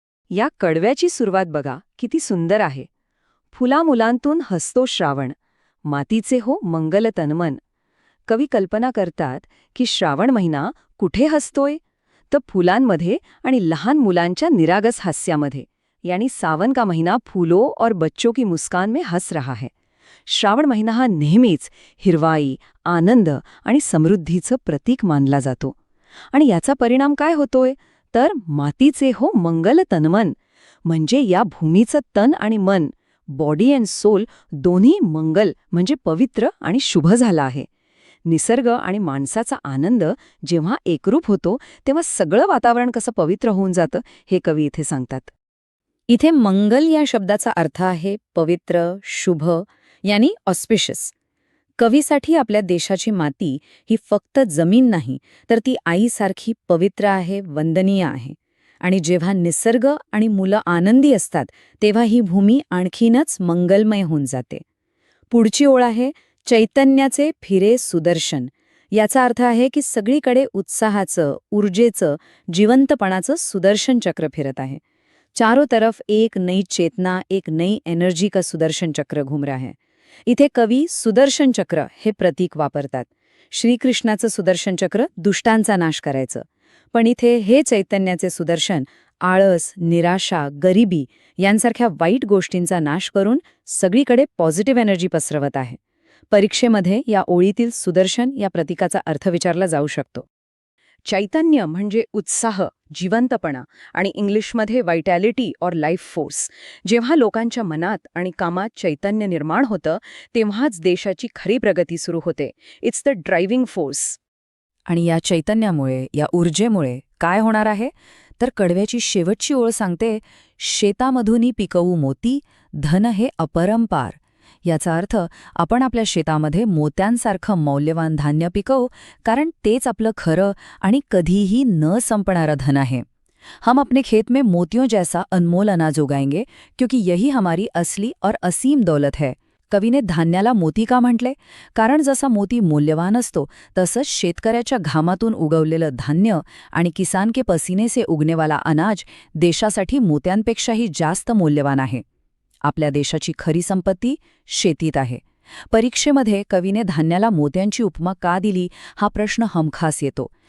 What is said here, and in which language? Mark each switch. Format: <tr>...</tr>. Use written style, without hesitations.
<mr>या कडव्याची सुरुवात बघा किती सुंदर आहे. फुलामुलांतून हसतो श्रावण, मातीचे हो मंगल तन्मन. कवी कल्पना करतात की श्रावण महिना कुठे हसतोय? तर फुलांमध्ये आणि लहान मुलांच्या निरागस हास्यामध्ये.</mr> <hi>यानी सावन का महिना फूलों और बच्चों की मुस्कान में हंस रहा है.</hi> <mr>श्रावण महिना हा नेहमीच हिरवाई, आनंद आणि समृद्धीचं प्रतीक मानला जातो. आणि याचा परिणाम काय होतोय? तर मातीचे हो मंगल तन्मन. म्हणजे या भूमीचं तन आणि मन,</mr> <en>body and soul</en> <mr>दोन्ही मंगल म्हणजे पवित्र आणि शुभ झाला आहे. निसर्ग आणि माणसाचा आनंद जेव्हा एकरूप होतो, तेव्हा सगळं वातावरण कसं पवित्र होऊन जातं हे कवी इथे सांगतात. इथे मंगल या शब्दाचा अर्थ आहे पवित्र, शुभ, यानी ऑस्पिशियस. कवीसाठी आपल्या देशाची माती ही फक्त जमीन नाही, तर ती आईसारखी पवित्र आहे, वंदनीय आहे. आणि जेव्हा निसर्ग आणि मुलं आनंदी असतात, तेव्हा ही भूमी आणखीनच मंगलमय होऊन जाते. पुढची ओळ आहे चैतन्याचे फिरे सुदर्शन. याचा अर्थ आहे की सगळीकडे उत्साहाचं, ऊर्जेचं, जिवंतपणाचं सुदर्शन चक्र फिरत आहे.</mr> <hi>चारों तरफ एक नई चेतना, एक नई एनर्जी का सुदर्शन चक्र घूम रहा है.</hi> <mr>इथे कवी सुदर्शन चक्र हे प्रतीक वापरतात. श्रीकृष्णाचं सुदर्शन चक्र दुष्टांचा नाश करायचं. पण इथे हे चैतन्याचे सुदर्शन आळस, निराशा, गरिबी यांसारख्या वाईट गोष्टींचा नाश करून सगळीकडे पॉझिटिव्ह एनर्जी पसरवत आहे. परीक्षेमध्ये या ओळीतील सुदर्शन या प्रतीकाचा अर्थ विचारला जाऊ शकतो. चैतन्य म्हणजे उत्साह, जिवंतपणा आणि इंग्लिशमध्ये</mr> <en>Vitality or life force.</en> <mr>जेव्हा लोकांच्या मनात आणि कामात चैतन्य निर्माण होतं, तेव्हाच देशाची खरी प्रगती सुरू होते.</mr> <en>It's the driving force.</en> <mr>आणि या चैतन्यामुळे, या ऊर्जेमुळे काय होणार आहे? तर कडव्याची शेवटची ओळ सांगते, शेतामधूनही पिकवू मोती, धन हे अपरंपार. याचा अर्थ आपण आपल्या शेतामध्ये मोत्यांसारखं मौल्यवान धान्य पिकवू, कारण तेच आपलं खरं आणि कधीही न संपणारं धन आहे.</mr> <hi>हम अपने खेत में मोतियों जैसा अनमोल अनाज उगाएंगे, क्योंकि यही हमारी असली और असीम दौलत है.</hi> <mr>कवीने धान्याला मोती का म्हटले? कारण जसा मोती मूल्यवान असतो, तसंच शेतकऱ्याच्या घामातून उगवलेलं धान्य</mr> <hi>आणि किसान के पसीने से उगनेवाला अनाज</hi> <mr>देशासाठी मोत्यांपेक्षाही जास्त मूल्यवान आहे. आपल्या देशाची खरी संपत्ती शेतीत आहे. परीक्षेमध्ये कवीने धान्याला मोत्यांची उपमा का दिली हा प्रश्न हमखास येतो.</mr>